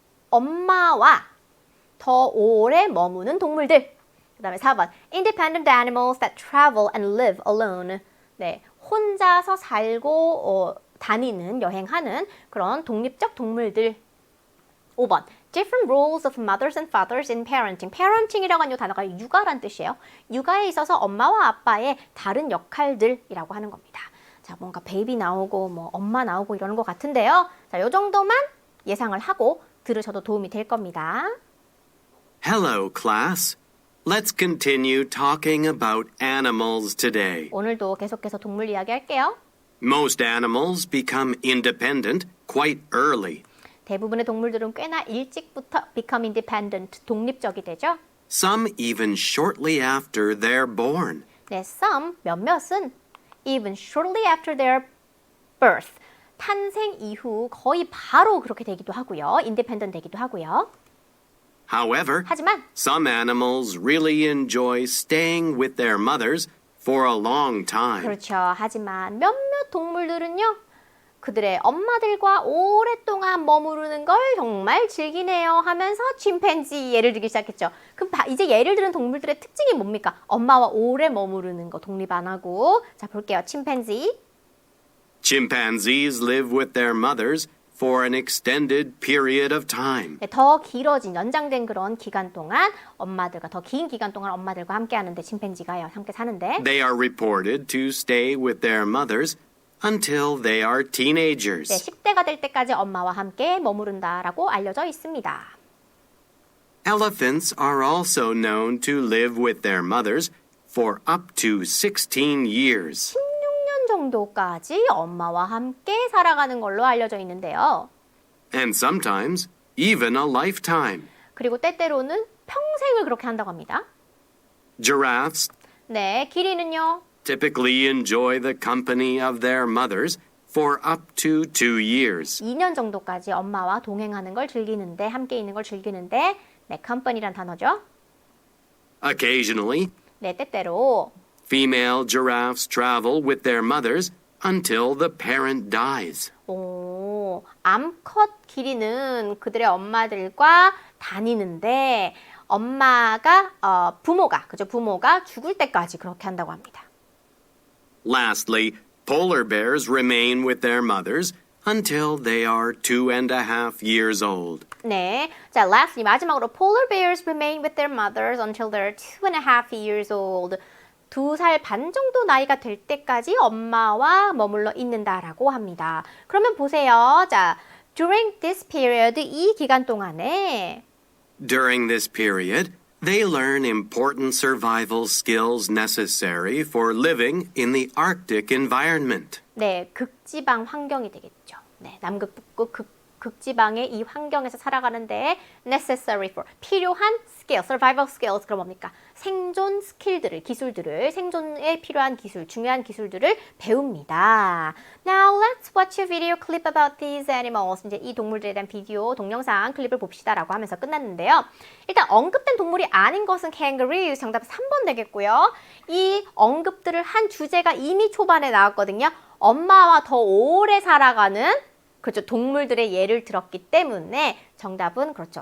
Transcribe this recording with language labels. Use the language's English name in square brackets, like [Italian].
[Korean] 엄마와 더 오래 머무는 동물들 그 다음에 4번 [English] Independent animals that travel and live alone [Korean] 네, 혼자서 살고 다니는, 여행하는 그런 독립적 동물들 5번 [English] Different roles of mothers and fathers in parenting [Korean] parenting이라고 하는 이 단어가 육아란 뜻이에요. 육아에 있어서 엄마와 아빠의 다른 역할들이라고 하는 겁니다. 자, 뭔가 베이비 나오고 뭐 엄마 나오고 이러는 것 같은데요. 자, 요 정도만 예상을 하고 들으셔도 도움이 될 겁니다. [English] Hello, class. Let's continue talking about animals today. [Korean] 오늘도 계속해서 동물 이야기 할게요. [English] Most animals become independent quite early. [Korean] 대부분의 동물들은 꽤나 일찍부터 [English] become independent, [Korean] 독립적이 되죠. [English] Some even shortly after they're born. [Korean] 네, some, 몇몇은 [English] even shortly after their birth, [Korean] 탄생 이후 거의 바로 그렇게 되기도 하고요. independent 되기도 하고요. [English] However, [Korean] 하지만 [English] some animals really enjoy staying with their mothers for a long time. [Korean] 그렇죠. 하지만 몇몇 동물들은요. 그들의 엄마들과 오랫동안 머무르는 걸 정말 즐기네요 하면서 침팬지 예를 들기 시작했죠. 그럼 이제 예를 들은 동물들의 특징이 뭡니까? 엄마와 오래 머무르는 거 독립 안 하고. 자, 볼게요. 침팬지. [English] Chimpanzees live with their mothers for an extended period of time. [Korean] 네, 더 길어진 연장된 그런 기간 동안 엄마들과 더 긴 기간 동안 엄마들과 함께 하는데 침팬지가요. 함께 사는데 [English] They are reported to stay with their mothers until they are [Korean] 네, [English] teenagers. [Korean] 10대가 될 때까지 엄마와 함께 머무른다라고 알려져 있습니다. [English] Elephants are also known to live with their mothers for up to 16 years. [Korean] 16년 정도까지 엄마와 함께 살아가는 걸로 알려져 있는데요. [English] And sometimes even a lifetime. [Korean] 그리고 때때로는 평생을 그렇게 한다고 합니다. [English] Giraffes [Korean] 네, 기린은요. [English] typically enjoy the company of their mothers for up to 2 years. [Korean] 2년 정도까지 엄마와 동행하는 걸 즐기는데 함께 있는 걸 즐기는데 네, company란 단어죠. [English] Occasionally, [Korean] 네, 때때로 [English] female giraffes travel with their mothers until the parent dies. [Korean] 암컷 기린은 그들의 엄마들과 다니는데 엄마가 부모가 죽을 때까지 그렇게 한다고 합니다. [English] Lastly, polar bears remain with their mothers until they are 2.5 years old. 네, 자, lastly [Korean] 마지막으로 [English] polar bears remain with their mothers until they're 2.5 years old. [Korean] 2살 반 정도 나이가 될 때까지 엄마와 머물러 있는다라고 합니다. 그러면 보세요. 자, [English] during this period [Korean] 이 기간 동안에 [English] During this period, they learn important survival skills necessary for living in the Arctic environment. [Korean] 네, 극지방 환경이 되겠죠. 네, 남극, 북극, 극지방의 이 환경에서 살아가는데 [English] necessary for [Korean] 필요한 skill, survival skills 그럼 뭡니까? 생존 스킬들을, 기술들을, 생존에 필요한 기술, 중요한 기술들을 배웁니다. [English] Now let's watch a video clip about these animals. [Korean] 이제 이 동물들에 대한 비디오, 동영상 클립을 봅시다라고 하면서 끝났는데요. 일단 언급된 동물이 아닌 것은 kangaroo. 정답 3번 되겠고요. 이 언급들을 한 주제가 이미 초반에 나왔거든요. 엄마와 더 오래 살아가는 그렇죠. 동물들의 예를 들었기 때문에 정답은 그렇죠.